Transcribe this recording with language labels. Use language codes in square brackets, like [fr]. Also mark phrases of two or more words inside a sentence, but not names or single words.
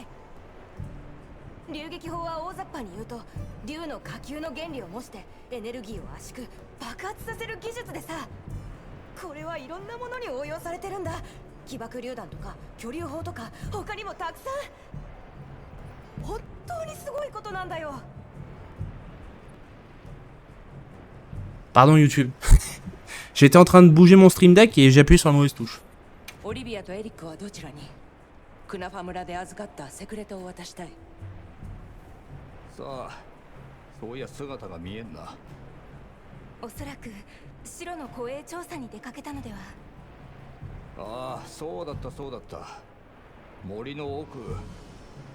[ja] 流撃砲は大雑把に言うと竜の火球の原理を模してエネルギーを圧縮爆発させる技術でさ、これはいろんなものに応用されてるんだ。起爆榴弾とか巨竜砲とか他にもたくさん。本当にすごいことなんだよ。 [fr] Pardon YouTube. J'étais en train de bouger mon stream deck et j'ai appuyé sur la mauvaise touche. [ja] オリビアとエリックはどちらに？クナファ村で預かったセクレトを渡したい。さあ、そういや姿が見えんな。おそらく白の護衛調査に出かけたのでは。ああ、そうだったそうだった。森の奥。